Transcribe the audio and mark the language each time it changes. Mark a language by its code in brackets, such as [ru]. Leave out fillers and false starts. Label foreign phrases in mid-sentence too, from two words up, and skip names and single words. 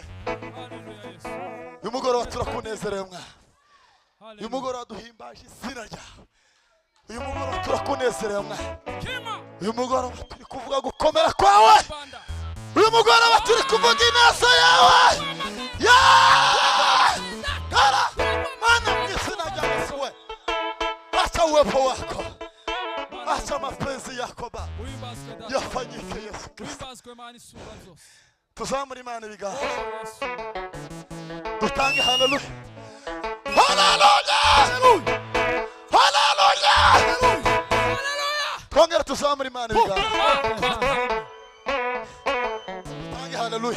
[rw] Uyu mugoroba turakunezerewe Mwana, uyu mugoroba duhimbaje izina ryawe, uyu mugoroba turakunezerewe Mwana, uyu mugoroba turi kuvuga gukomera kwawe, uyu mugoroba turi kuvuga ineza yawe. Mana mu izina rya Yesu we, [sw] acha uwepo wako, acha mapenzi yako Baba yafanyike Yesu Kristo. [rw] Tuzamure Imana ibiganza, dutange haleluya, haleluya, haleluya, twongere tuzamure Imana ibiganza, dutange haleluya.